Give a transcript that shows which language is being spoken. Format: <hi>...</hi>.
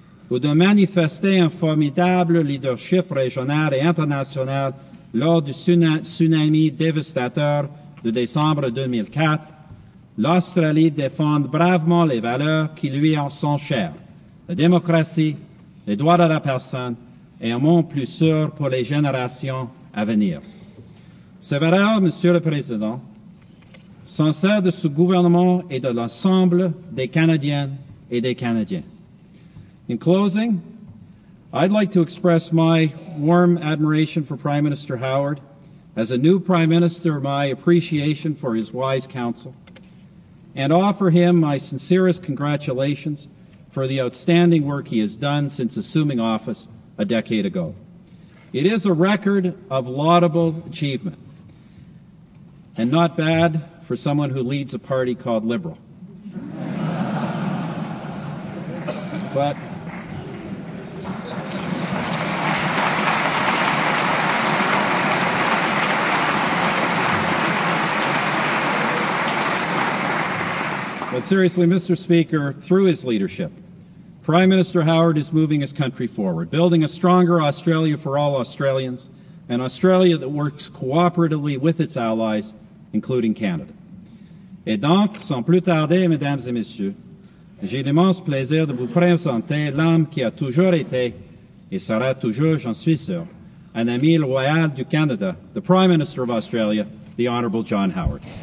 <fr>ou de manifester un formidable leadership régional et international lors du tsunami dévastateur de décembre 2004, l'Australie défend bravement les valeurs qui lui sont chères, la démocratie, les droits de la personne et un monde plus sûr pour les générations à venir. Ces valeurs, Monsieur le Président, sont celles de ce gouvernement et de l'ensemble des Canadiennes et des Canadiens.</fr> <en>In closing, I'd like to express my warm admiration for Prime Minister Howard. As a new Prime Minister, my appreciation for his wise counsel, and offer him my sincerest congratulations for the outstanding work he has done since assuming office a decade ago. It is a record of laudable achievement, and not bad for someone who leads a party called Liberal. But seriously, Mr. Speaker, through his leadership, Prime Minister Howard is moving his country forward, building a stronger Australia for all Australians, an Australia that works cooperatively with its allies, including Canada.</en> <fr>Et donc, sans plus tarder, Mesdames et Messieurs, j'ai l'immense plaisir de vous présenter l'homme qui a toujours été, et sera toujours, j'en suis sûr, un ami loyal du Canada,</fr> <en>the Prime Minister of Australia, the Honourable John Howard.</en>